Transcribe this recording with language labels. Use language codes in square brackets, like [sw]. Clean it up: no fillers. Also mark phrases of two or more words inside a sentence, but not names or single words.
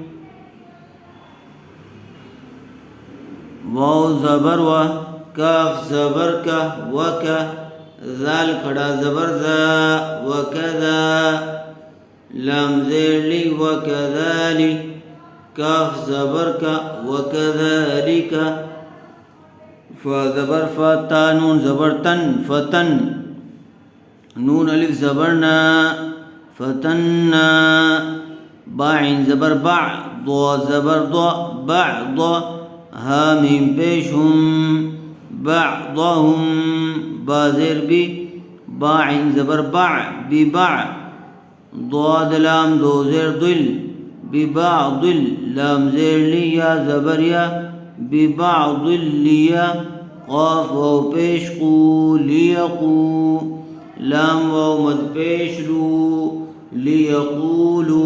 [ur] واو زبر و، کاف زبر کا وکا، ذال کھڑا زبر ذا وکذا، لام زیر لی وکذالی، کاف زبر کا وکذالک، فا زبر فا، تا نون زبر تن فتن، نون الف زبر نا فتنا، با عین زبر با، ضا زبر ضا بعض، ہا میم پیش ہم بعضهم، با زیر بی، با عین زبر با ببع، ضاد لام دو زیر دل ببعض، لام زیر لیا زبر یا ببعض لیا، قاف واو پیش قو لیقو، لام واو مد پیش لو لیقولو۔